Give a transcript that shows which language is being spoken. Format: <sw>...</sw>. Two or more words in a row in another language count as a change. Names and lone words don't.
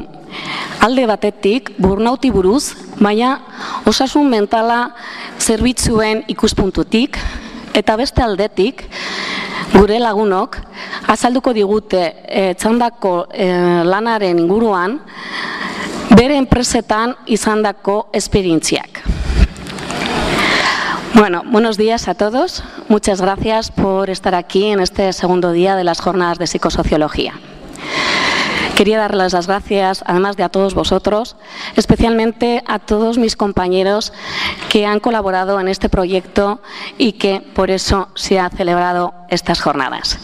<eu>Alde batetik burnouti buruz, baina osasun mentala zerbitzuen ikuspuntutik, eta beste aldetik gure lagunok azalduko digute txandako lanaren inguruan bere enpresetan izandako esperientziak.</eu> <es>Bueno, buenos días a todos. Muchas gracias por estar aquí en este segundo día de las jornadas de psicosociología. Quería darles las gracias, además de a todos vosotros, especialmente a todos mis compañeros que han colaborado en este proyecto y que por eso se han celebrado estas jornadas.</es>